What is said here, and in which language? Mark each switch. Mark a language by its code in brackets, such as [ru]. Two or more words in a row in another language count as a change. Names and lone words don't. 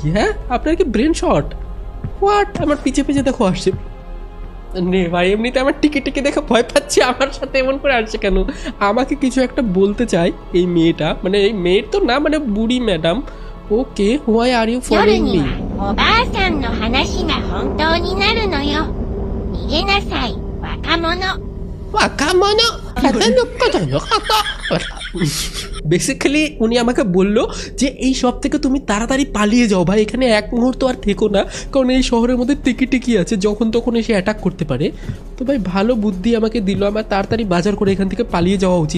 [bn] হ্যাঁ আপনার কি ব্রেন শর্ট? হোয়াট, আমার পিছে পিছে দেখো আসছে। নে ভাই এমনিতে আমার টিকি টিকি দেখে ভয় পাচ্ছি, আমার সাথে এমন করে আসছে কেন? আমাকে কিছু একটা বলতে চাই এই মেয়েটা, মানে এই মেয়ের তো না, মানে বুড়ি ম্যাডাম। [en] Okay, why are you following me? [ja] 夜にはおばあさんの話が本当になるのよ。逃げなさい、若者。 [bn] বেসিক্যালি উনি আমাকে বললো যে এই সব থেকে তুমি তাড়াতাড়ি পালিয়ে যাও ভাই, এখানে এক মুহূর্ত আর থেকো না, কারণ এই শহরের মধ্যে টিকি টিকি আছে, যখন তখন এসে অ্যাটাক করতে পারে। তো ভাই ভালো বুদ্ধি আমাকে দিল, আমার তাড়াতাড়ি বাজার করে এখান থেকে পালিয়ে যাওয়া উচিত।